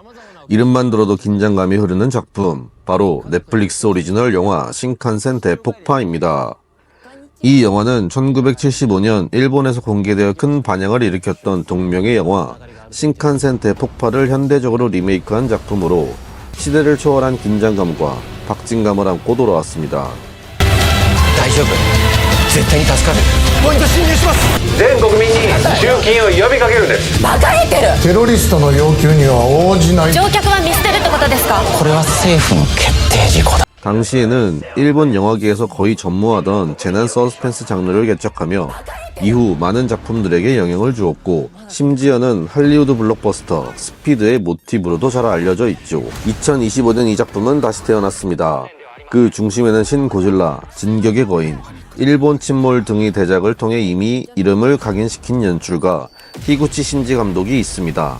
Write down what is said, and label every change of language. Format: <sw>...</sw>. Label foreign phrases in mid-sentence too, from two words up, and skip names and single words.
<ko>이름만 들어도 긴장감이 흐르는 작품, 바로 넷플릭스 오리지널 영화 신칸센 대폭파입니다. 이 영화는 1975년 일본에서 공개되어 큰 반향을 일으켰던 동명의 영화 신칸센 대폭파를 현대적으로 리메이크한 작품으로 시대를 초월한 긴장감과 박진감을 안고 돌아왔습니다.</ko> <ja>大丈夫絶対に助かるポイント侵入します全国民に集金を呼びかけるんです馬鹿げてるテロリストの要求には応じない。乗客は見捨てるってことですかこれは政府の決定事項だ</ja> <ko>당시에는 일본 영화계에서 거의 전무하던 재난 서스펜스 장르를 개척하며 이후 많은 작품들에게 영향을 주었고, 심지어는 할리우드 블록버스터 스피드의 모티브로도 잘 알려져 있죠. 2025년 이 작품은 다시 태어났습니다. 그 중심에는 신 고질라, 진격의 거인, 일본 침몰 등의 대작을 통해 이미 이름을 각인시킨 연출가 히구치 신지 감독이 있습니다.</ko>